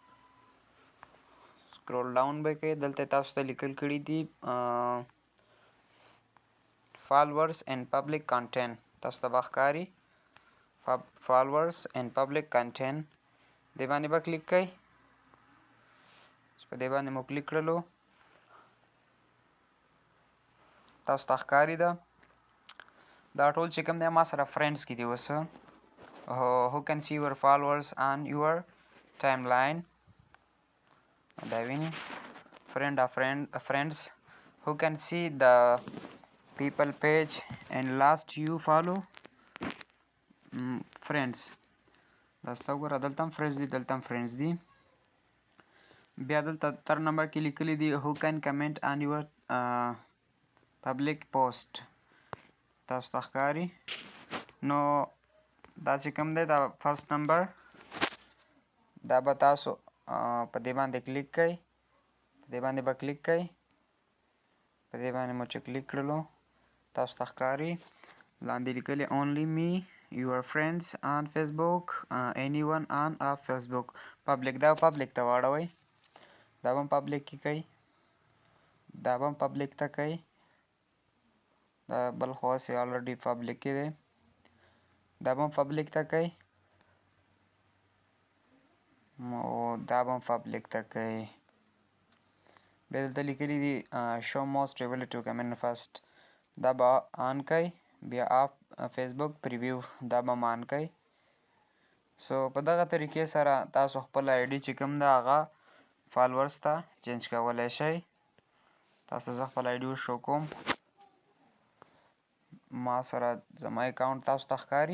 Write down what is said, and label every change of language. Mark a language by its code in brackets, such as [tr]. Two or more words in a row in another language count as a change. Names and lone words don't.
[ps] سکرول ډاون به کوئ، دلته تاسو ته لیکل کړي دي [en] followers and public content, [ps] تاسو ته به ښکاري [en] followers and public content, [ps] دې باندې به کلیک کوئ. په دې باندې مو کلیک کړلو تاسو ته ښکاري ده دا ټول چې کوم دی ما سره فرینډز کې دي. [en] اوس who can see your followers on your timeline، [ps] دا ویني [en] friends who can see the people page and last you follow friends. [ps] دا ستا وګوره دلته هم فرینډز دي، دلته هم فرینډز دي. بیا دلته تر نمبر کې لیکلي دي [en] who can comment on your public post، [ps] تاسو ته ښکاري. نو دا چې کوم دی دا فرست نمبر، دا به تاسو په دې باندې کلیک کوئ. په دې باندې به کلیک کوئ. په دې باندې مو چې کلیک کړلو تاسو ته ښکاري لاندې لیکلي [en] only me your friends on Facebook anyone on Facebook public، [ps] دا پبلک ته واړوئ. دا به هم پبلک کې کوئ، دا به هم پبلک ته کوئ. دا بل خو هسې آلریډي پبلک کې دی، دا به هم پبلک ته کوئ. دا به هم پبلک ته کوئ. بیا دلته لیکلي دي [en] show most able to comment first، [ps] دا به آن کوئ. بیا [en] off Facebook preview, [ps] دا به هم آن کوئ. سو په دغه طریقې سره تاسو خپل آی ډي چې کوم ده هغه فالوورز ته چینج کولی شئ. تاسو زه خپل آی ډي وشو کوم، ما سره زما اکاونټ تاسو ته ښکاري.